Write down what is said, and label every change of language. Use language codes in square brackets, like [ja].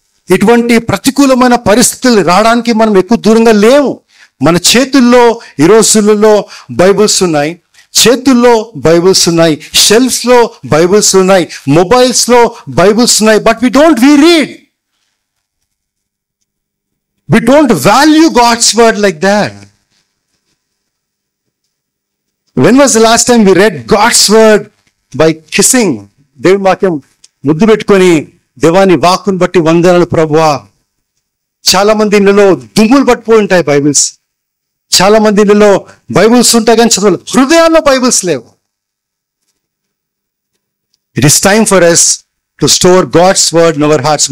[te] ఇటువంటి ప్రతికూలమైన పరిస్థితులు రావడానికి మనం ఎక్కువ దూరంగా లేము. మన చేతుల్లో ఈ రోజులలో బైబుల్స్ ఉన్నాయి, చేతుల్లో బైబుల్స్ ఉన్నాయి, షెల్ఫ్స్ లో బైబుల్స్ ఉన్నాయి, మొబైల్స్ లో బైబుల్స్ ఉన్నాయి. [en] But we read. We don't value God's word like that. When was the last time we read God's word by kissing? [te] దేవుని వాక్యం ముద్దు పెట్టుకొని దేవాని వాక్కును బట్టి వందనాలు ప్రభువా. చాలా మంది ఇళ్ళలో దుమ్ములు పట్టుపోయి ఉంటాయి బైబిల్స్. చాలా మంది ఇళ్ళలో బైబిల్స్ ఉంటాయి కానీ చదవాలి, హృదయాల్లో బైబిల్స్ లేవు. [en] It is time for us to store God's word in our hearts.